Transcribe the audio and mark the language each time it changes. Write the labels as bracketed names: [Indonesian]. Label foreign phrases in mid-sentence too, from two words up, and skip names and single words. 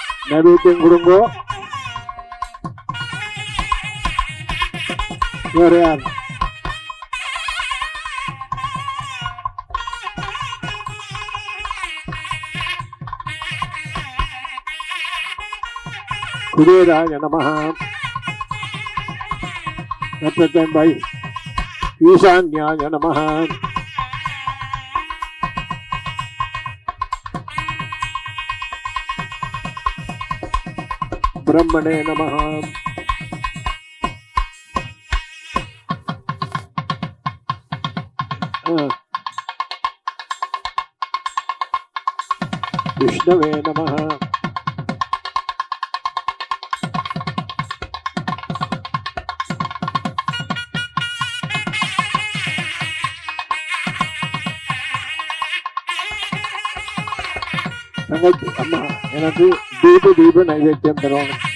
[Tamil] நைவேத்தியம் கொடுங்கோ. வேற யார்? [Sanskrit] कुबेराय नमः. [English] Represented by [Sanskrit] ईशान्याय नमः. ब्रह्मणे नमः. विष्णवे नमः. [Tamil] அம்மா எனக்கு தீப நைவேத்தியம் தருவாங்க.